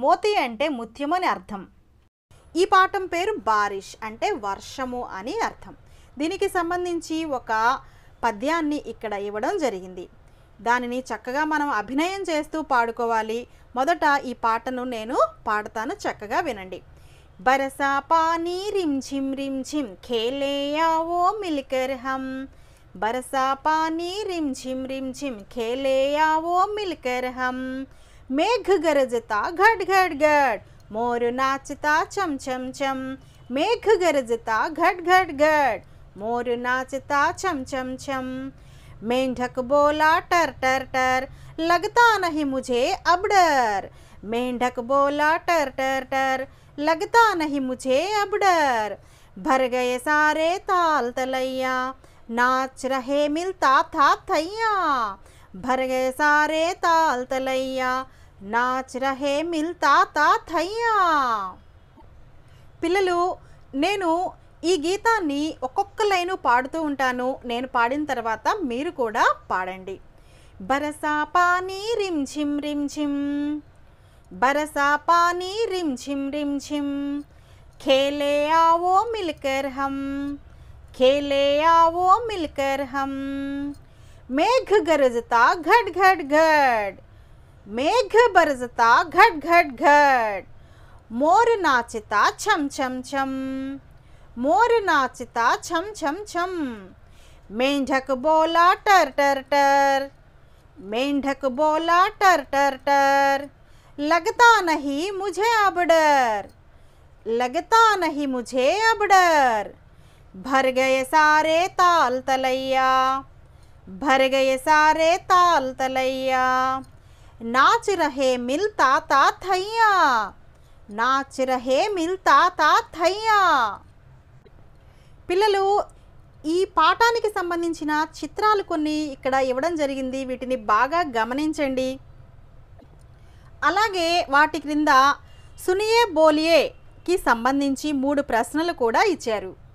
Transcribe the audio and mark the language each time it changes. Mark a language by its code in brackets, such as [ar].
[te] మోతీ అంటే ముత్యము అని అర్థం. ఈ పాఠం పేరు బారిష్ అంటే వర్షము అని అర్థం. దీనికి సంబంధించి ఒక పద్యాన్ని ఇక్కడ ఇవ్వడం జరిగింది. దానిని చక్కగా మనం అభినయం చేస్తూ పాడుకోవాలి. మొదట ఈ పాటను నేను పాడతాను, చక్కగా వినండి. [hi] బరసా పానీ రిమ్झिम रिमझिम खेले आओ मिलकर हम बरसा पानी रिमझिम रिमझिम खेले आओ मिलकर हम मेघ गरजता घट घट घट मोर नाचता चम चम चम मेघ गरजता घट घट घट मोर नाचता चम चम चम मेंढक बोला टर टर टर लगता नहीं मुझे अब डर मेंढक बोला टर टर टर लगता नहीं मुझे अब डर भर गए सारे ताल तलैया नाच रहे मिलता था थैया भर गए सारे ताल तलैया नाच रहे मिलता था थैया. [te] పిల్లలు, నేను ఈ గీతాన్ని ఒక్కొక్క లైను పాడుతూ ఉంటాను. నేను పాడిన తర్వాత మీరు కూడా పాడండి. [hi] బరసా పానీ రిమ్झिम रिमझिम बरसा पानी रिमझिम रिमझिम खेले आओ मिलकर हम खेले आओ मिलकर हम मेघ गरजता घट घट घट मेघ बरसता घट घट घट मोर नाचता छम छम छम मोर नाचता छम छम छम मेंढक बोला टर टर टर मेंढक बोला टर टर टर लगता नहीं मुझे अब डर लगता नहीं मुझे अब डर भर गए सारे ताल तलैया भर गए सारे ताल तलैया नाच रहे मिलता ता थैया नाच रहे मिलता ता थैया. [te] పిల్లలు, ఈ పాఠానికి సంబంధించిన చిత్రాలు కొన్ని ఇక్కడ ఇవ్వడం జరిగింది. వీటిని బాగా గమనించండి. అలాగే వాటి క్రింద సునియే బోలియేకి సంబంధించి 3 ప్రశ్నలు కూడా ఇచ్చారు.